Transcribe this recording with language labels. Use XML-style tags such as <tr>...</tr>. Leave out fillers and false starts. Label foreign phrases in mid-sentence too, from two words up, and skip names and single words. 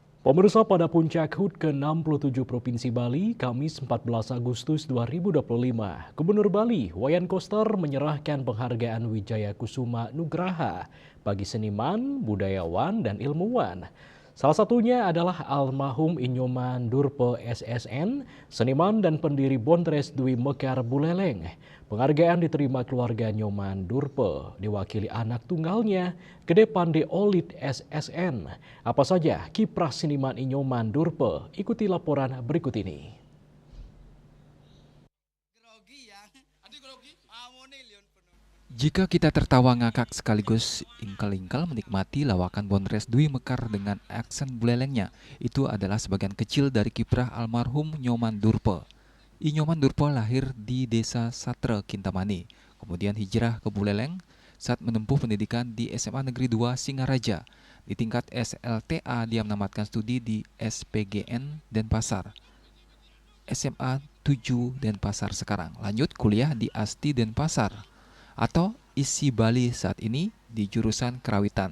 <id>Pemirsa, pada puncak HUT ke-67 Provinsi Bali, Kamis 14 Agustus 2025, Gubernur Bali, Wayan Koster menyerahkan penghargaan Wijaya Kusuma Nugraha bagi seniman, budayawan, dan ilmuwan. Salah satunya adalah almarhum Inyoman Durpe SSN, seniman dan pendiri Bondres Dwi Mekar Buleleng. Penghargaan diterima keluarga Nyoman Durpe, diwakili anak tunggalnya, Gede Pande Olit SSN. Apa saja kiprah seniman Inyoman Durpe? Ikuti laporan berikut ini. Jika kita tertawa ngakak sekaligus ingkel-ingkel menikmati lawakan Bondres Dwi Mekar dengan aksen bulelengnya, itu adalah sebagian kecil dari kiprah almarhum Nyoman Durpe. Inyoman Durpe lahir di desa Satre, Kintamani, kemudian hijrah ke Buleleng saat menempuh pendidikan di SMA Negeri 2 Singaraja. Di tingkat SLTA dia menamatkan studi di SPGN Denpasar, SMA 7 Denpasar sekarang, lanjut kuliah di ASTI Denpasar atau ISI Bali saat ini di jurusan Kerawitan.</id>